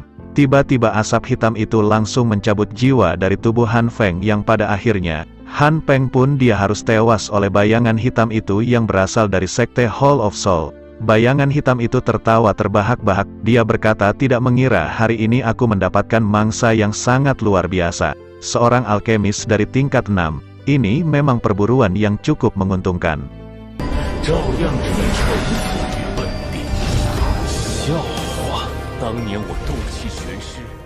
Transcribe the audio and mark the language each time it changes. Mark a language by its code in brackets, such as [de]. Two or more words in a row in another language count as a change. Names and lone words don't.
[id] Tiba-tiba asap hitam itu langsung mencabut jiwa dari tubuh Han Feng yang pada akhirnya, Han Feng pun dia harus tewas oleh bayangan hitam itu yang berasal dari sekte Hall of Soul. Bayangan hitam itu tertawa terbahak-bahak, dia berkata, "Tidak mengira hari ini aku mendapatkan mangsa yang sangat luar biasa. Seorang alkemis dari tingkat 6, ini memang perburuan yang cukup menguntungkan." [zh] 照样只能臣服于本地。笑话！当年我斗气玄师